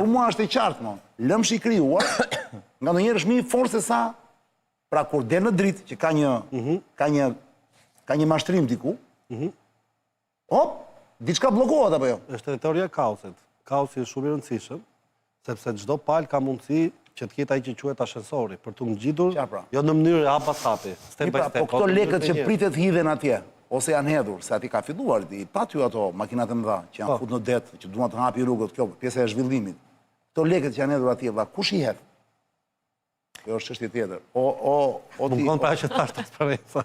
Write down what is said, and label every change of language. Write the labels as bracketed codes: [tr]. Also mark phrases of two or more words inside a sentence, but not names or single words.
[sq] Po për mua është e qartë, mo. Lëmshi i krijuar, nga ndonjëherë është më i fortë se sa pra kur del në dritë që ka një mashtrim diku. Hop, diçka bllokohet apo jo? Është edhe teoria e kaosit. Kaosi është shumë i rëndësishëm, sepse çdo palë ka mundësi që të ketë ai që quhet ashensori, për të ngjitur, jo në mënyrë hapa hapi, [en] step by step. [sq] Po këto lekët që pritet hidhen atje, ose janë hedhur, se ati ka filluar, i pa ty ato makinat e mëdha, që janë fut në det, që duan të hapi rrugët, kjo pjesa e zhvillimit. Këto lekët që janë hedhur atje, valla, kush i hedh? Kjo është çështje tjetër. Më konë pra që tash transparenca.